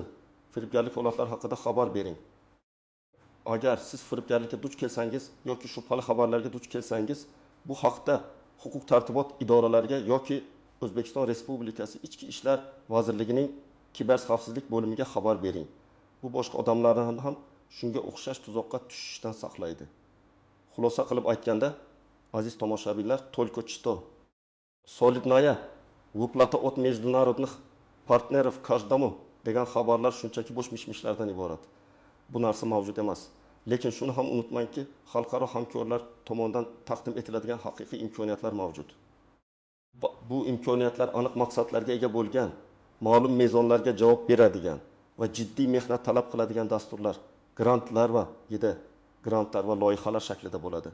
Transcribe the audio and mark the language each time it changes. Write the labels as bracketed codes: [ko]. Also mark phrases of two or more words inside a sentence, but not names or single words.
[uz] Firibgarlik holatlari haqida xabar bering. Agar siz firibgarlikka duch kelsangiz yoki shubhali xabarlarga duch kelsangiz, bu haqda huquq tartibot idoralariga yoki O'zbekiston Respublikasi Ichki ishlar vazirligining kiber xavfsizlik bo'limiga xabar bering. Bu boshqa odamlarni ham shunga o'xshash tuzoqqa tushishdan saqlaydi. Xulosa qilib aytganda, aziz tomoshabinlar, [ru] только что Solidnaya выплата от международных партнеров каждому [uz] degan xabarlar shunchaki bo'sh mishmishlardan iborat. Bu narsa mavjud emas. Lekin shuni ham unutmangki, xalqaro hamkorlar tomonidan taqdim etiladigan haqiqiy imkoniyatlar mavjud. Bu imkoniyatlar aniq maqsadlarga ega bo'lgan, ma'lum mezonlarga javob beradigan va jiddiy mehnat talab qiladigan dasturlar, grantlar va loyihalar shaklida bo'ladi.